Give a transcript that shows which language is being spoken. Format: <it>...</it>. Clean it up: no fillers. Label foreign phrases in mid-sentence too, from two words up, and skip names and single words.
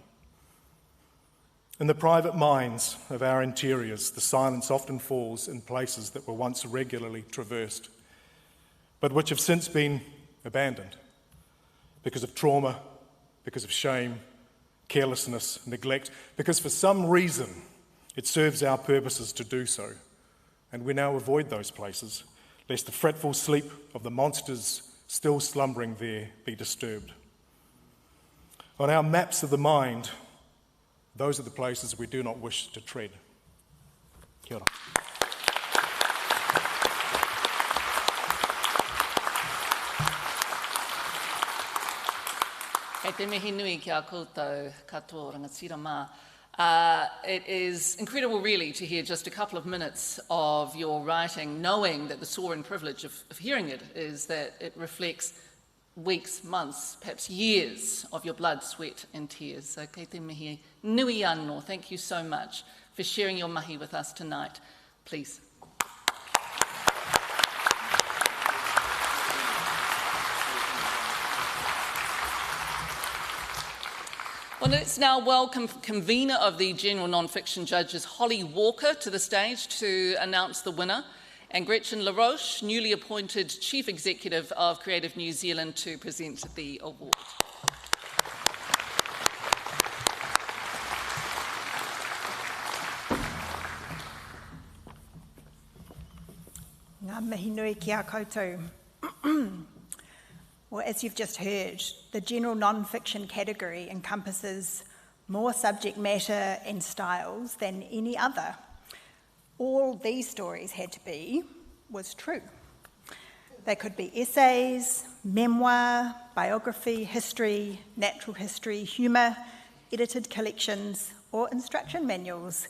<en>In the private minds of our interiors, the silence often falls in places that were once regularly traversed, but which have since been abandoned because of trauma, because of shame, carelessness, neglect, because for some reason it serves our purposes to do so. And we now avoid those places, lest the fretful sleep of the monsters still slumbering there be disturbed. On our maps of the mind, those are the places we do not wish to tread.</en> <mi>Kia ora. Kei te mihi nui ki a koutou katoa rangatira mā.</mi> <en>It is incredible, really, to hear just a couple of minutes of your writing, knowing that the soaring privilege of hearing it is that it reflects weeks, months, perhaps years of your blood, sweat and tears.</en> <mi>So kei te mihi nui anō.</mi> <en>Thank you so much for sharing your mahi with us tonight. Please. Well, let's now welcome convener of the General Non-Fiction Judges, Holly Walker, to the stage to announce the winner, and Gretchen LaRoche, newly appointed Chief Executive of Creative New Zealand, to present the award.</en> <mi>Ngā mihi nui ki a koutou.</mi> <en>Well, as you've just heard, the general non-fiction category encompasses more subject matter and styles than any other. All these stories had to be was true. They could be essays, memoir, biography, history, natural history, humour, edited collections, or instruction manuals.</en>